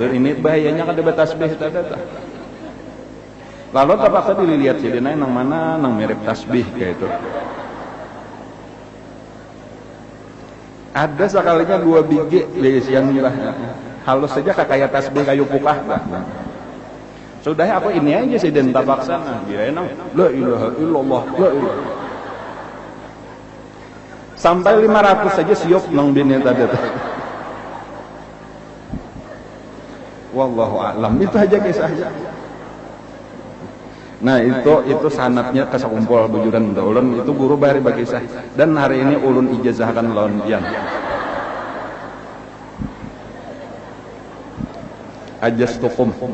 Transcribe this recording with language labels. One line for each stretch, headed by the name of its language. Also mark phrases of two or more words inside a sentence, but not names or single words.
Banjar: Ini bahayanya kada betasbih tadi. Lalu terpaksa dilihat sih dia nang mana nang mirip tasbih kayak itu. Ada sekalinya 2 biji besian lah. Halus saja kayak tasbih kayu pukah. Sudah apa ini aja sih dan terpaksa nah dia nang
Arabic: لا إله إلا الله لا إله
Banjar: sampai 500 saja siop nang bini tadi.
Arabic: والله أعلم
Banjar: itu aja kisahnya. Nah itu sanatnya kesakumpul bujuran ulun itu guru Bahari bagi kisah dan hari ini ulun ijazahkan lawan pian. Ajastukum.